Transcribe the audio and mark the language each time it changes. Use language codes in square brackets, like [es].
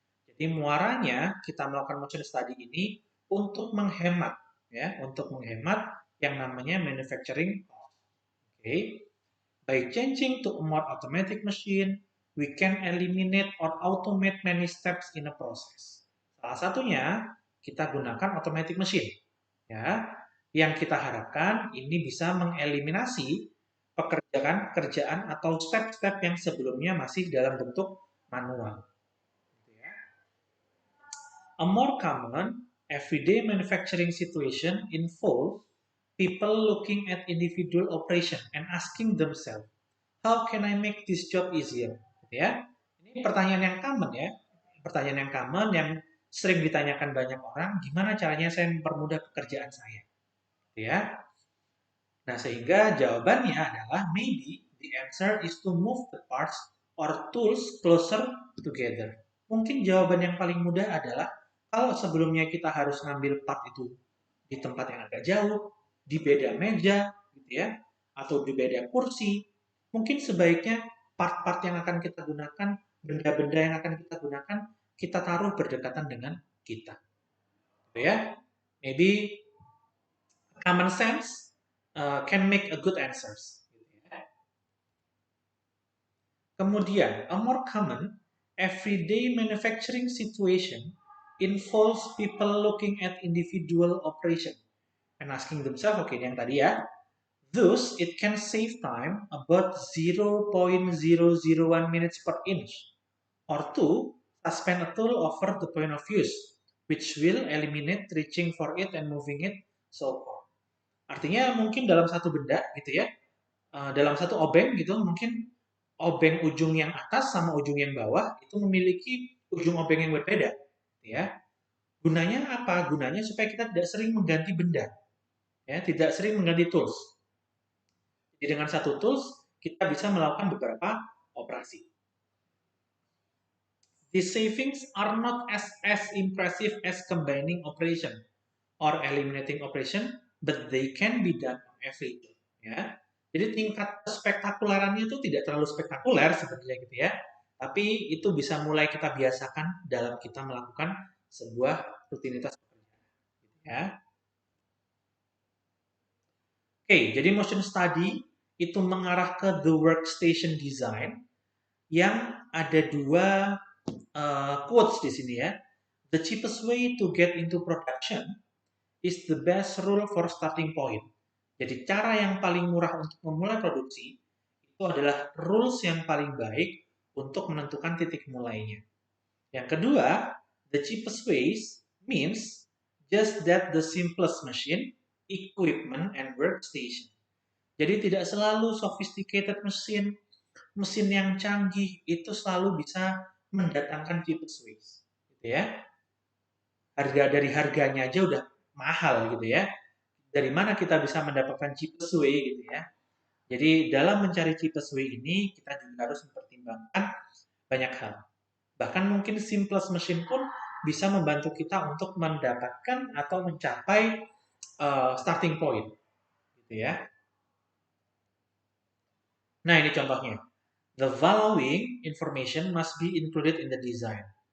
[id] Jadi muaranya kita melakukan motion study ini untuk menghemat, ya, untuk menghemat yang namanya manufacturing cost. Okay. [en] By changing to a more automatic machine, we can eliminate or automate many steps in a process. [id] Salah satunya kita gunakan automatic machine, ya. Yang kita harapkan ini bisa mengeliminasi pekerjaan atau step-step yang sebelumnya masih dalam bentuk manual. [en] A more common everyday manufacturing situation involves people looking at individual operation and asking themselves, how can I make this job easier? [id] Ya, ini pertanyaan yang common ya, pertanyaan yang common yang sering ditanyakan banyak orang, gimana caranya saya mempermudah pekerjaan saya? Ya, nah sehingga jawabannya adalah [en] maybe the answer is to move the parts or tools closer together. [id] Mungkin jawaban yang paling mudah adalah kalau sebelumnya kita harus ngambil part itu di tempat yang agak jauh, di beda meja, gitu ya, atau di beda kursi, mungkin sebaiknya part-part yang akan kita gunakan, benda-benda yang akan kita gunakan, kita taruh berdekatan dengan kita. Gitu ya. [en] Maybe common sense can make a good answers. Kemudian, a more common everyday manufacturing situation involves people looking at individual operation and asking themselves, okay, [id] yang tadi ya, [en] thus it can save time about 0.001 minutes per inch, or 2, suspend a tool over the point of use, which will eliminate reaching for it and moving it so forth. [id] Artinya mungkin dalam satu benda gitu ya, dalam satu obeng gitu, mungkin obeng ujung yang atas sama ujung yang bawah itu memiliki ujung obeng yang berbeda, ya. Gunanya apa? Gunanya supaya kita tidak sering mengganti benda, ya, tidak sering mengganti tools. Jadi dengan satu tools kita bisa melakukan beberapa operasi. [en] These savings are not as impressive as combining operation or eliminating operation, but they can be done on every day. [id] Ya. Jadi tingkat spektakularannya itu tidak terlalu spektakuler sebenarnya gitu ya. Tapi itu bisa mulai kita biasakan dalam kita melakukan sebuah rutinitas pekerjaan. Ya. Oke, jadi motion study itu mengarah ke the workstation design yang ada dua quotes di sini ya. [en] The cheapest way to get into production is the best rule for starting point. [id] Jadi cara yang paling murah untuk memulai produksi itu adalah rules yang paling baik untuk menentukan titik mulainya. Yang kedua, [en] the cheapest ways means just that the simplest machine, equipment, and workstation. [id] Jadi tidak selalu sophisticated mesin, mesin yang canggih itu selalu bisa mendatangkan cheapest ways. Gitu ya. Harganya aja udah mahal gitu ya. Dari mana kita bisa mendapatkan cheapest way gitu ya. Jadi dalam mencari cheapest way ini kita juga harus mempertimbangkan banyak hal. Bahkan mungkin simplest machine pun bisa membantu kita untuk mendapatkan atau mencapai starting point gitu ya. Nah, ini contohnya. [en] The following information must be included in the design.